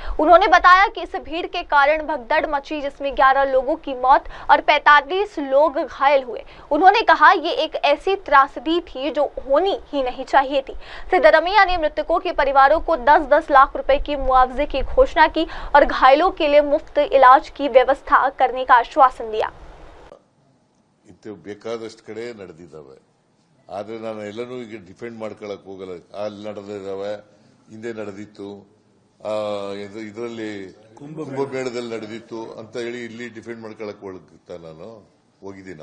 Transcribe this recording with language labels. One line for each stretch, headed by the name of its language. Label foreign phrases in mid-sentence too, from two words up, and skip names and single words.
Hindi: उन्होंने बताया कि इस भीड़ के कारण भगदड़ मची, जिसमें 11 लोगों की मौत और 45 लोग घायल हुए। उन्होंने कहा, ये एक ऐसी त्रासदी थी जो होनी ही नहीं चाहिए थी। सिद्धरमैया ने मृतकों के परिवारों को 10-10 लाख रुपए की मुआवजे की घोषणा की और घायलों के लिए मुफ्त इलाज की व्यवस्था करने का आश्वासन दिया।
Kannada: ಬೇಕಾದಷ್ಟು ಕಡೆ ನಡೆದಿದ್ದಾವೆ, ಆದರೆ ನಾನು ಎಲ್ಲನೂ ಈಗ ಡಿಫೆಂಡ್ ಮಾಡ್ಕೊಳ್ಳಕ್ ಹೋಗಲ್ಲ. ಅಲ್ಲಿ ನಡೆದಿದ್ದಾವೆ, ಹಿಂದೆ ನಡೆದಿತ್ತು, ಇದರಲ್ಲಿ ಕುಂಭಮೇಳದಲ್ಲಿ ನಡೆದಿತ್ತು ಅಂತ ಹೇಳಿ ಇಲ್ಲಿ ಡಿಫೆಂಡ್ ಮಾಡ್ಕೊಳ್ಳಕ್ ನಾನು ಹೋಗಿದ್ದೀನ.